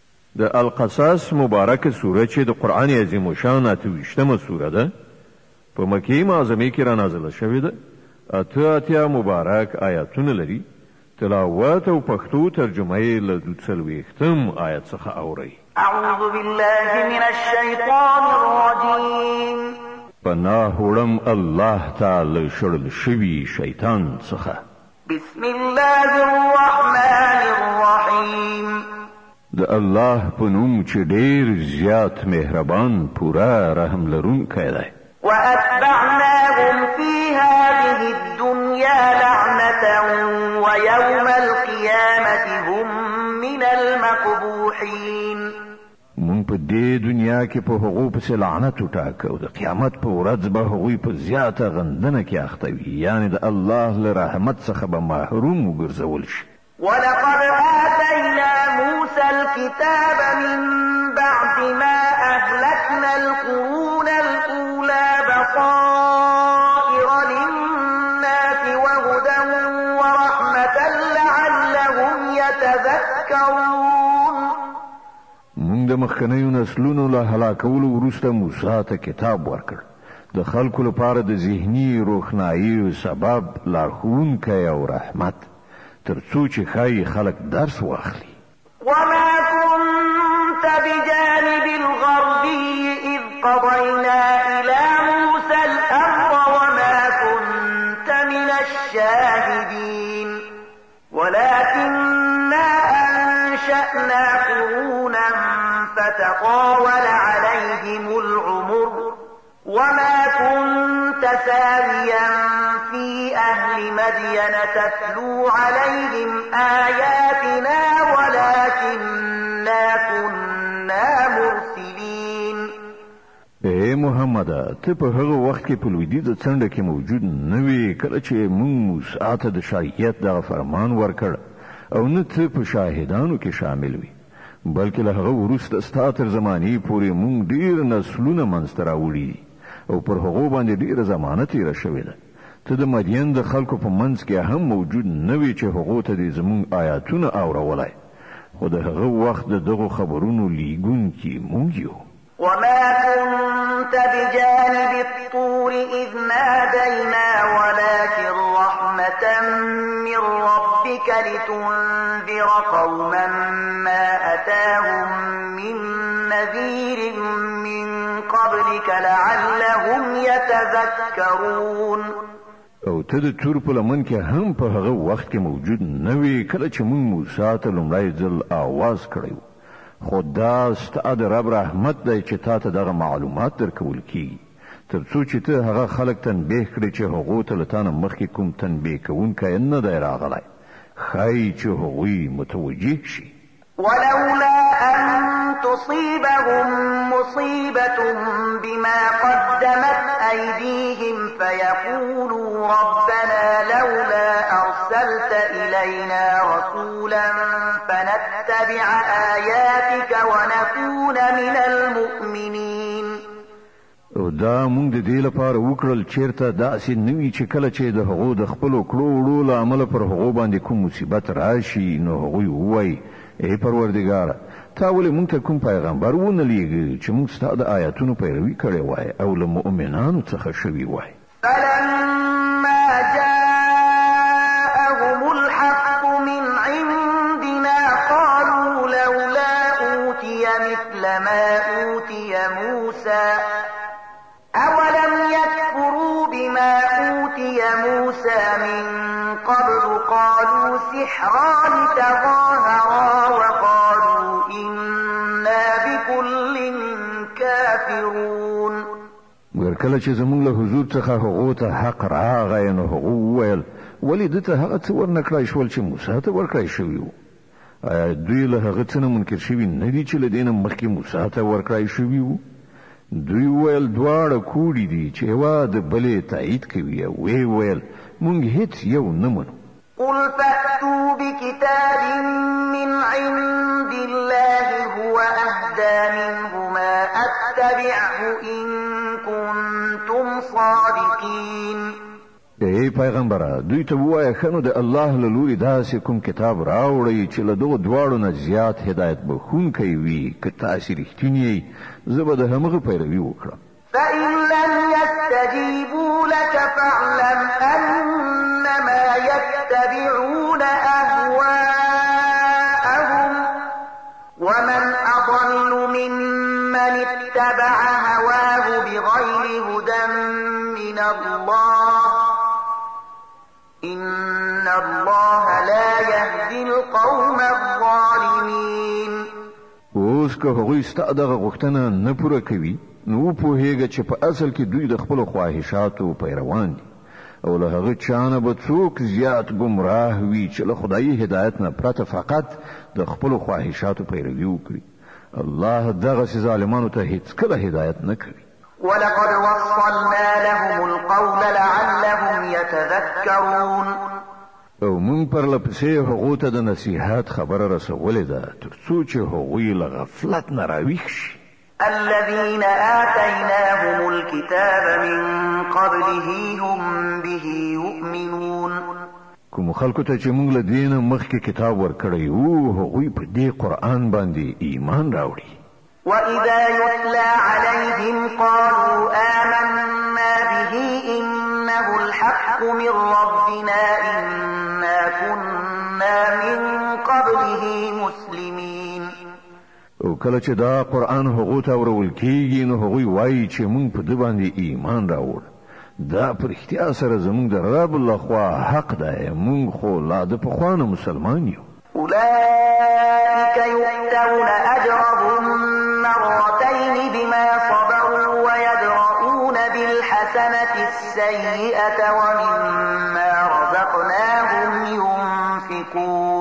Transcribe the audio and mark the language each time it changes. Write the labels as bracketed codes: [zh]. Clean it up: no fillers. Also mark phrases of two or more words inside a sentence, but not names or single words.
[ps] د القصص مبارکه سوره چې د قرآن عظیم شان 28مه سوره ده په مکې معظمه کې را نازله شوې ده. اتیا مبارک آیاتونه لري. تلاوت او پښتو ترجمه یې له 40 آیت څخه اورئ. [ar] اعوذ بالله من الشیطان الرجیم. [ps] پناه وړم الله تعالی شړل شوي شیطان څخه. [ar] بسم الله الرحمن الرحیم. [ps] د الله په نوم چې ډېر زیات مهربان پوره رحم لرونکی دی. [ar] وأتبعناهم في هذه الدنيا لعنة ويوم القيامة هم من المقبوحين. [ps] مونږ په دې دنیا کې په هغو پسې لعنت وټاکه او د قیامت په ورځ به هغوی په زیاته غندنه کې اخته وي، یعنې د الله له رحمت څخه به محروم وګرځول شي. [ar] ولقد آتينا موسى الكتاب من بعد ما أهلكنا القرون الأولى بصائر للناس وهدى ورحمة لعلهم يتذكرون. [ps] موږ د مخکنیو نسلونو له هلاکولو وروسته موسی ته کتاب ورکړ د خلکو لپاره د ذهني روښنایي سبب لارښوونکی او رحمت تر څو چې ښایي خلک درس واخلي. [ar] وما كنت بجانب الغربي إذ قضينا إلى موسى الأمر وما كنت من الشاهدين ولكننا أنشأنا قرونا فتطاول عليهم العمر وما كنت ساويا في أهل مدين تتلو عليهم آياتنا ولكننا كنا مرسلين. [ps] اے محمد ته په هغه وخت کې په لویدیځه څنډه کې موجود نه وې کله چې موږ موسی ته د شریعت دغه فرمان ورکړ او نه ته په شاهدانو کې شامل وې، بلکې له هغه وروسته ستا تر زمانې پورې موږ ډېر نسلونه منځته راوړي دي او پر هغو باندې ډېره زمانه تېره شوې ده. ته د مدین د خلکو په منځ کې هم موجود نه وې چې هغو ته دې زموږ آیاتونه اورولای، خو د هغه وخت د دغو خبرونو لیږونکي موږ یو. [ar] وما كنت بجانب الطور إذ نادينا ولكن رحمة من ربك لتنذر قوما ما أتاهم من نذير من قبلك لعلهم يتذكرون. [ps] او ته د تور په لمن کې هم په هغه وخت کې موجود نه وې کله چې موږ موسی ته لومړی ځل آواز کړی، خو دا ستا د رب رحمت دی چې تا ته دغه معلومات درکول کیږي تر څو چې ته هغه خلک تنبیه کړې چې هغو ته له تا نه مخکې کوم تنبیه کوونکی نه دی راغلی، ښایي چې هغوی متوجه شي. [ar] ولولا أن تصيبهم مصيبة بما قدمت أيديهم فيقولوا ربنا لولا أرسلت إلينا رسولا فنتبع آياتك ونكون من المؤمنين. [ps] او دا مونږ د دې لپاره وکړل چیرته داسې نه وي چې کله چې د هغو د خپلو کړو وړو له امله پر هغو باندې کوم مصیبت راشي نو هغوی ووایي ای پروردګاره تا ولې مونږ ته کوم پیغمبر ونه لیږه چې مونږ ستا د آیاتونو پیروي کړې وای او له مؤمنانو څخه شوي وای. [ar] فلما جاءهم الحق من عندنا قالوا لولا أوتي مثل ما أوتي موسى أولم يكفروا بما أوتي موسى من قبل قالوا سحران تظاهرا وقالوا إنا بكل كافرون. [ps] مګر کله چې زموږ له حضور څخه هغو ته حق راغی نو هغو وویل ولې ده ته هغه څه ورنکړای شول چې موسی ته ورکړای شوي وو؟ آیا دوی له هغه څه نه منکر شوي نه دي چې له دې نه مخکې موسی ته ورکړای شوي وو؟ دوی وویل دواړه کوړي دي چې یوه د بلې تایید کوي او ویې ویل مونږ هیڅ یو نه منو. [ar] قل فأتوا بكتاب من عند الله هو أهدى منهما أتبعه إن كنتم صادقين. [ps] ای پیغمبره دوی ته ووایه ښه نو د الله له لوري داسې کوم کتاب راوړئ چې له دغو دواړو نه زیات هدایت بخښونکی وي که تاسې رښتیني یئ زه به د همغه پیروي وکړم. [ar] فإن لم يستجيبوا لك فاعلم أنما يتبعون أهواءهم ومن أضل ممن اتبع هواه بغير هدى من الله إن الله لا يهدي القوم الظالمين. [ps] اوس که هغوی ستا دغه غوښتنه نه پوره کوي نو پوهیږه چې په اصل کې دوی د خپلو خواهشاتو پیروان دي او له هغه چا نه به څوک زیات ګمراه وي چې له خدایي هدایت نه پرته فقط د خپلو خواهشاتو پیروي وکړي. الله دغسې ظالمانو ته هیڅکله هدایت نه کوي. [ar] ولقد وصلنا لهم القول لعلهم يتذكرون. [ps] او مونږ پرلپسې هغو ته د نصیحت خبره رسولې ده تر څو چې هغوی له غفلت نه راویښ شي. [ar] الذين آتيناهم الكتاب من قبله هم به يؤمنون. [ps] کوم خلکو ته چې موږ له دې نه مخکې کتاب ورکړی وو هغوی په دې قرآن باندې ایمان راوړي. [ar] وإذا يتلى عليهم قالوا آمنا به إنه الحق من ربنا إنا كنا من قبله مسلمين. [ps] او کله چې دا قرآن هغو ته ورول کېږي نو هغوی وایي چې موږ په ده باندې ایمان راوړ. دا په رښتیا سره زموږ د رب لخوا حق دی، موږ خو لا د پخوا نه مسلمان یو. [ar] أولئك يؤتون أجرهم مرتين بما صبروا ويدرؤون بالحسنة السيئة ومما رزقناهم ينفقون.